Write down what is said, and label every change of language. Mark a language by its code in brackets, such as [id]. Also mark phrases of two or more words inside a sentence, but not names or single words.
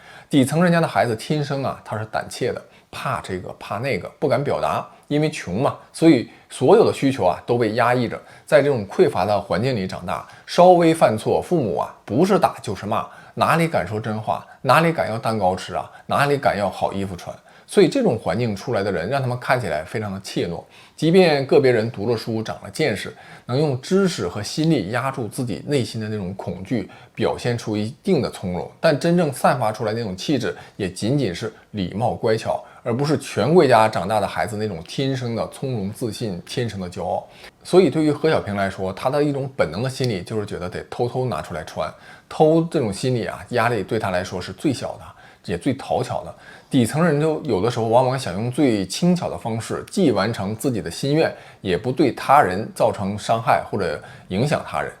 [zh] 底層人家的孩子天生啊，他是膽怯的，怕這個怕那個，不敢表達，因為窮嘛，所以所有的需求啊都被壓抑着，在這種匱乏的環境裡長大，稍微犯錯，父母啊不是打就是罵。哪裡敢說真話？哪裡敢要蛋糕吃啊？哪裡敢要好衣服穿？所以這種環境出來的人，讓他們看起來非常的怯懦。即便個別人讀了書，長了見識，能用知識和心力壓住自己內心的那種恐懼，表現出一定的從容，但真正散發出來那種氣質，也僅僅是禮貌乖巧，而不是權貴家長大的孩子那種天生的從容自信、天生的驕傲。所以對於何小平來說，他的一種本能的心理就是覺得得偷偷拿出來穿，偷這種心理啊，壓力對他來說是最小的，也最討巧的。底層人就有的時候往往想用最輕巧的方式，既完成自己的心願，也不對他人造成傷害或者影響他人。